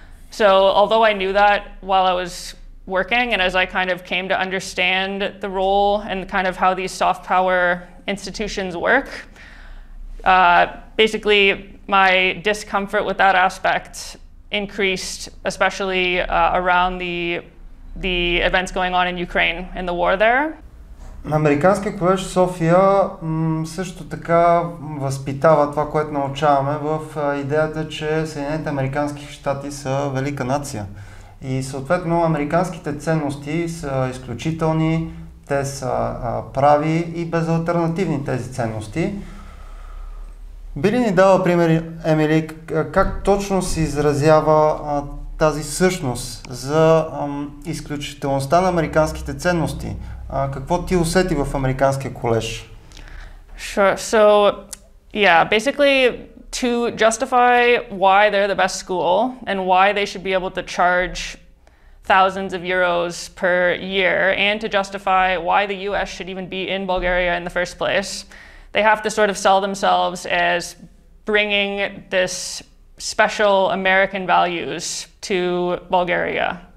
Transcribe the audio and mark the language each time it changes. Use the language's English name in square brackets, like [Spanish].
[English] So although I knew that while I was working and as I kind of came to understand the role and kind of how these soft power institutions work, basically my discomfort with that aspect increased, especially around the events going on in Ukraine and the war there. [Bulgarian] Американския колеж в София също така възпитава това, което научаваме в идеята, че Съединените американски щати са велика нация. И съответно американските ценности са изключителни, те са прави и безалтернативни тези ценности. Би ли ни дала пример, Емили, как точно се изразява тази същност за изключителността на американските ценности? Какво ти усети в американския колеж? [English] Sure. So, yeah, basically to justify why they're the best school and why they should be able to charge thousands of euros per year and to justify why the US should even be in Bulgaria in the first place, they have to sort of sell themselves as bringing this special American values to Bulgaria.